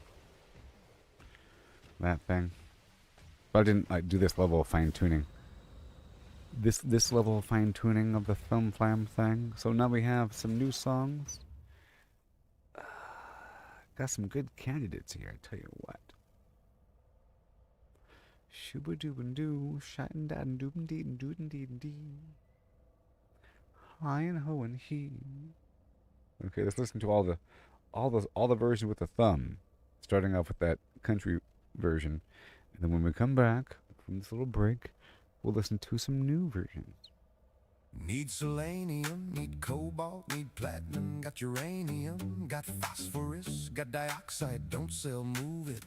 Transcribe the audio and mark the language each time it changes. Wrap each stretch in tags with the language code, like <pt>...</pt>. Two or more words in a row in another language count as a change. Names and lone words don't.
<en>That thing, but I didn't do this level of fine tuning. This level of fine tuning of the thumb flam thing. So now we have some new songs. Got some good candidates here, I tell you what. Shooba dooba doo, shottin' dad dooba dee dootin' dee dee. Hi and ho and he. Okay, let's listen to all the versions with the thumb. Starting off with that country version. And then when we come back from this little break, we'll listen to some new versions. Need selenium, need cobalt, need platinum, got uranium, got phosphorus, got dioxide, don't sell, move it.</en>